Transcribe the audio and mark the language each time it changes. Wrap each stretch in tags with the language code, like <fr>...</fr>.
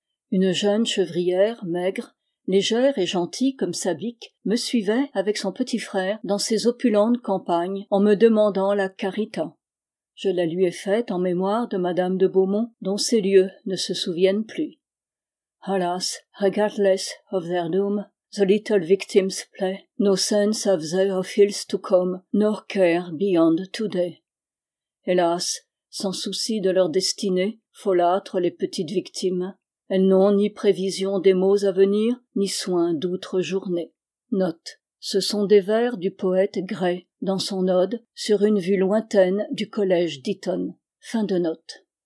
<fr>Une jeune chevrière, maigre, légère et gentille comme Sabic, me suivait avec son petit frère dans ses opulentes campagnes en me demandant la carita. Je la lui ai faite en mémoire de Madame de Beaumont, dont ces lieux ne se souviennent plus.</fr> <en>Alas, regardless of their doom, the little victims play, no sense of the ills to come, nor care beyond today.</en> <fr>Hélas, sans souci de leur destinée, folâtres les petites victimes, elles n'ont ni prévision des maux à venir, ni soin d'outre journée. Note. Ce sont des vers du poète Gray, dans son ode, sur une vue lointaine du collège d'Eton. Fin de note.</fr>